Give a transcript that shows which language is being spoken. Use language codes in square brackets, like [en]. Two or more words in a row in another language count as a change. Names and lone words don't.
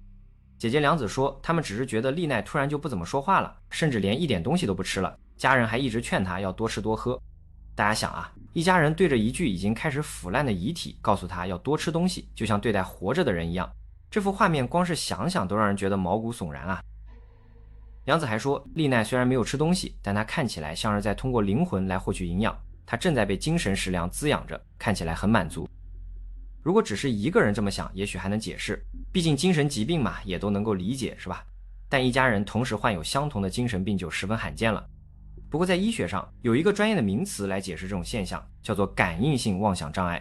[zh] 姐姐良子說，他們只是覺得麗奈突然就不怎麼說話了，甚至連一點東西都不吃了，家人還一直勸她要多吃多喝。大家想啊，一家人对着一具已經開始腐爛的遺體告訴她要多吃東西，就像對待活着的人一樣，這幅畫面光是想想都讓人覺得毛骨悚然啊。良子還說，麗奈雖然沒有吃東西，但她看起來像是在通過靈魂來獲取營養，她正在被精神食糧滋養着，看起來很滿足。如果只是一個人這麼想，也許還能解釋，畢竟精神疾病嘛，也都能夠理解，是吧？但一家人同時患有相同的精神病就十分罕見了。不過在醫學上有一個專業的名詞來解釋這種現象，叫做感应性妄想障礙。